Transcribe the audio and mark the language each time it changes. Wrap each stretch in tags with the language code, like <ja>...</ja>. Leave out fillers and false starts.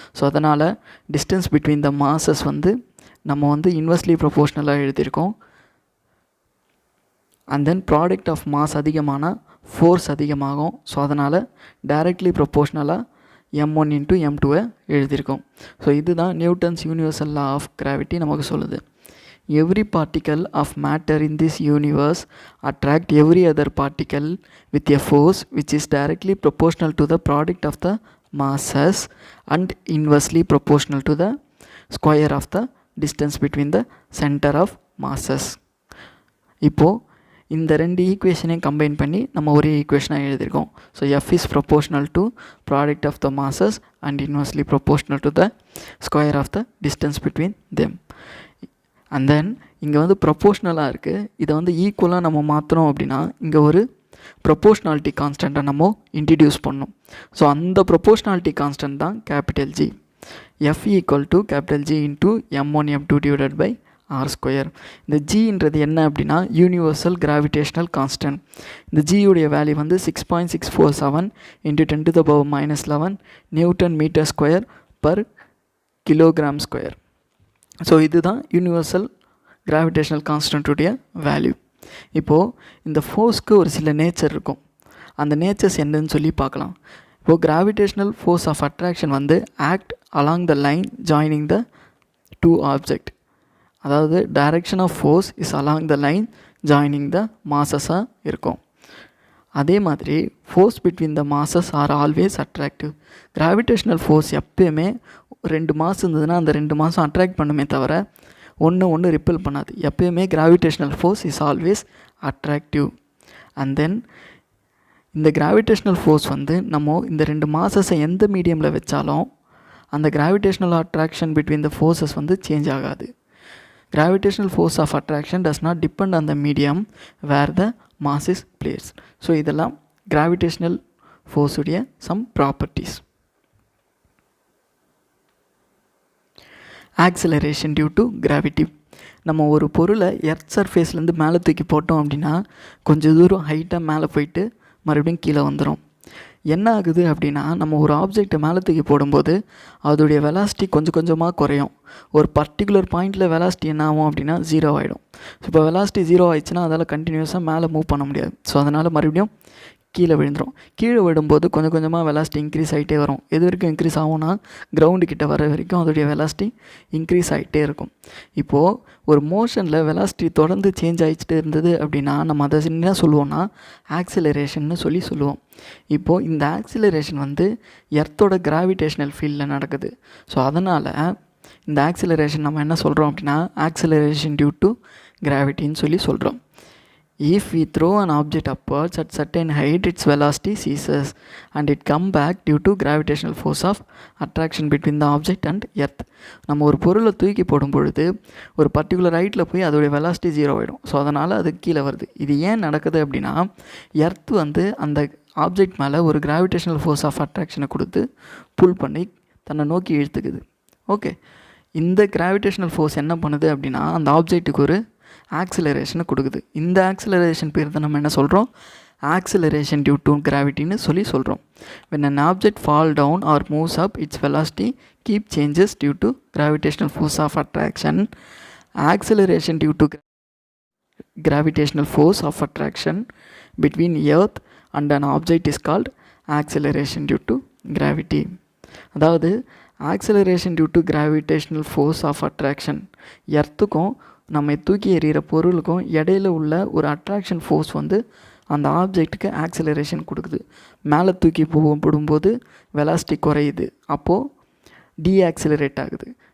<ta>So அதனால் distance between the masses வந்து நம்ம வந்து இன்வெர்ஸ்லி ப்ரொபோஷ்னலாக எழுதியிருக்கோம். And then product of mass அதிகமானால் ஃபோர்ஸ் அதிகமாகும். ஸோ அதனால் டைரக்ட்லி ப்ரொபோஷ்னலாக M1 into M2 எழுதியிருக்கோம். ஸோ இதுதான் Newton's universal law of gravity நமக்கு சொல்லுது.</ta> <en>Every particle of matter in this universe attract every other particle with a force which is directly proportional to the product of the masses and inversely proportional to the square of the distance between the center of masses.</en> <ta>இப்போது இந்த 2 ஈக்குவேஷனையும் combine பண்ணி நம்ம ஒரே ஈக்குவேஷனாக எழுதியிருக்கோம்.</ta> <en>So F is proportional to product of the masses and inversely proportional to the square of the distance between them.</en> <ta>And then இங்கே வந்து ப்ரொப்போஷ்னலாக இருக்குது. இதை வந்து ஈக்குவலாக நம்ம மாற்றுறோம் அப்படின்னா இங்கே ஒரு ப்ரொப்போஷ்னாலிட்டி கான்ஸ்டண்ட்டை நம்ம இன்ட்ரடியூஸ் பண்ணோம். ஸோ அந்த ப்ரொப்போஷ்னாலிட்டி கான்ஸ்டன்ட் தான் capital G.</ta> <en>F equal to capital G into M1 M2 divided by R square.</en> <ta>இந்த Gன்றது என்ன அப்படின்னா யூனிவர்சல் கிராவிடேஷனல் கான்ஸ்டன்ட். இந்த Gயுடைய வேல்யூ வந்து</ta> <en>6.647 into 10 to the power minus 11</en> <ta>Newton metre square per kilogram square. So இதுதான் universal gravitational கான்ஸ்டன்ட்டுடைய value. இப்போது இந்த ஃபோர்ஸ்க்கு ஒரு சில நேச்சர் இருக்கும். அந்த நேச்சர்ஸ் என்னன்னு சொல்லி பார்க்கலாம். இப்போது கிராவிடேஷனல் ஃபோர்ஸ் ஆஃப் அட்ராக்ஷன் வந்து act along the line joining the 2 object. அதாவது direction of force is along the line joining த மாசஸாக இருக்கும். அதே மாதிரி force between the masses are always attractive. Gravitational force எப்பயுமே 2 மாஸ் இருந்ததுன்னா அந்த 2 மாதம் அட்ராக்ட் பண்ணுமே தவிர ஒன்று ரிப்பல் பண்ணாது. எப்பயுமே gravitational force is always attractive. And then இந்த கிராவிடேஷனல் ஃபோர்ஸ் வந்து நம்ம இந்த 2 மாசஸை எந்த மீடியமில் வச்சாலும் அந்த gravitational attraction between the forces வந்து சேஞ்ச் ஆகாது.</ta> <en>Gravitational force of attraction does not depend on the medium where the mass is placed.</en> <ta>So இதெல்லாம் gravitational force உடைய</ta> <en>some properties. Acceleration due to gravity.</en> <ta>நம்ம ஒரு பொருளை எர்த் சர்ஃபேஸ்லேருந்து மேலே தூக்கி போட்டோம் அப்படின்னா கொஞ்சம் தூரம் ஹைட்டாக மேலே போயிட்டு மறுபடியும் கீழே வந்துடும். என்ன ஆகுது அப்படின்னா நம்ம ஒரு ஆப்ஜெக்டை மேலே தூக்கி போடும்போது அதோடைய வெலாசிட்டி கொஞ்சம் கொஞ்சமாக குறையும். ஒரு பர்டிகுலர் பாயிண்டில் வெலாசிட்டி என்ன ஆகும் அப்படின்னா 0 ஆகிடும். ஸோ இப்போ வெலாசிட்டி 0 ஆயிடுச்சுன்னா அதால் கண்டினியூஸாக மேலே மூவ் பண்ண முடியாது. ஸோ அதனால் மறுபடியும் கீழே விழுந்துடும். கீழே விழும்போது கொஞ்சம் கொஞ்சமாக வெலாசிட்டி இன்க்ரீஸ் ஆகிட்டே வரும். எது வரைக்கும் இன்க்ரீஸ் ஆகும்னா கிரவுண்டு கிட்ட வர வரைக்கும் அதோடைய வெலாசிட்டி இன்க்ரீஸ் ஆகிட்டே இருக்கும். இப்போது ஒரு மோஷனில் வெலாசிட்டி தொடர்ந்து சேஞ்ச் ஆகிட்டே இருந்தது அப்படின்னா நம்ம அதை என்ன சொல்லுவோம்னா ஆக்சிலரேஷன்னு சொல்லுவோம். இப்போது இந்த ஆக்சிலரேஷன் வந்து எர்த்தோட கிராவிடேஷனல் ஃபீல்டில் நடக்குது. ஸோ அதனால் இந்த ஆக்சிலரேஷன் நம்ம என்ன சொல்கிறோம் அப்படின்னா ஆக்சிலரேஷன் டியூ டு கிராவிட்டின்னு சொல்கிறோம்.</ta> <en>If we throw an object upwards at certain height, its velocity ceases and it come back due to gravitational force of attraction between the object and earth.</en> <ta>நம்ம ஒரு பொருளை தூக்கி போடும் பொழுது ஒரு பர்டிகுலர் ஹைட்டில் போய் அதோடைய வெலாசிட்டி 0 ஆகிடும். ஸோ அதனால் அது கீழே வருது. இது ஏன் நடக்குது அப்படின்னா எர்த் வந்து அந்த ஆப்ஜெக்ட் மேலே ஒரு கிராவிடேஷனல் ஃபோர்ஸ் ஆஃப் அட்ராக்ஷனை கொடுத்து புல் பண்ணி தன்னை நோக்கி இழுத்துக்குது. ஓகே, இந்த கிராவிடேஷனல் ஃபோர்ஸ் என்ன பண்ணுது அப்படின்னா அந்த ஆப்ஜெக்ட்டுக்கு ஒரு ஆக்சிலரேஷனை கொடுக்குது. இந்த ஆக்சிலரேஷன் பேர் தான் நம்ம என்ன சொல்கிறோம் ஆக்சிலரேஷன் டியூ டு கிராவிட்டின்னு சொல்கிறோம்.</ta> <en>when an object fall down or moves up, its velocity keep changes due to gravitational force of attraction. Acceleration due to gravitational force of attraction between earth and an object is called acceleration due to gravity.</en> <ta>அதாவது acceleration due to gravitational force of attraction, எர்த்துக்கும் நம்ம தூக்கி எறிகிற பொருளுக்கும் இடையில உள்ள ஒரு attraction force வந்து அந்த ஆப்ஜெக்ட்டுக்கு acceleration கொடுக்குது. மேலே தூக்கி போடும்போது வெலாசிட்டி குறையுது, அப்போது டீஆக்சிலரேட் ஆகுது.</ta>